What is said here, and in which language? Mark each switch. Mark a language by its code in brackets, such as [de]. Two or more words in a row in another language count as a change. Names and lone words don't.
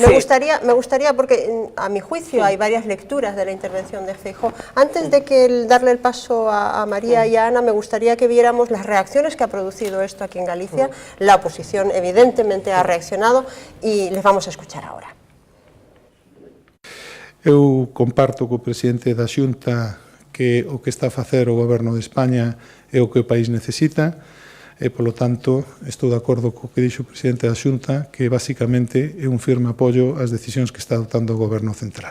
[es] Me gustaría, porque a mi juicio hay varias lecturas de la intervención de Feijóo. Antes de darle el paso a María y a Ana, me gustaría que viéramos las reacciones que ha producido esto aquí en Galicia. La oposición evidentemente ha reaccionado y les vamos a escuchar ahora. [gl] Eu comparto co presidente da Xunta que o que está a facer o Goberno de España é o que o país necesita e, polo tanto, estou de acordo co que dixo o presidente da Xunta, que basicamente é un firme apoio ás decisións que está adoptando o Goberno central.